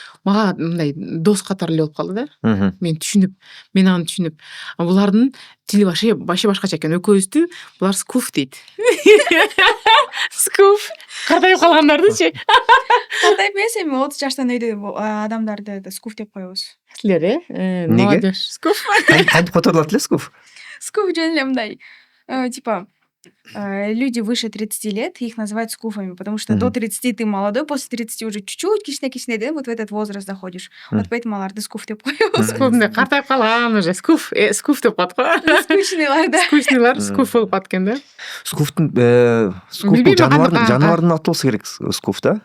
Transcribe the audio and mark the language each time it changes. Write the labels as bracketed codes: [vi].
[ky] Мага мындай дос катары эле болуп калды да. Мен аны түшүнүп. Булардын тили вообще башкача экен. Экөөбүздү булар скуф дейт. Скуф. Картайып калгандардычы. Картайып эмес, эми 30 жаштан өйдө адамдарды скуф деп коебуз. Силер молодежь. Скуф. Кантип которулат эле скуф? Скуф жөн эле мындай [ru] типа люди выше 30 лет, их называют скуфами, потому что до 30 ты молодой, после 30 уже чуть-чуть [ky] кичине да, [ru] вот в этот возраст заходишь. Вот поэтому [ky] аларды скуф деп коебуз. Скуф картайып калган уже скуф деп коет го. Скучныйлар, да. Скучныйлар скуф болуп калат экен да. Скуфтун Билбейм, жаныбардын аты болсо керек скуф да?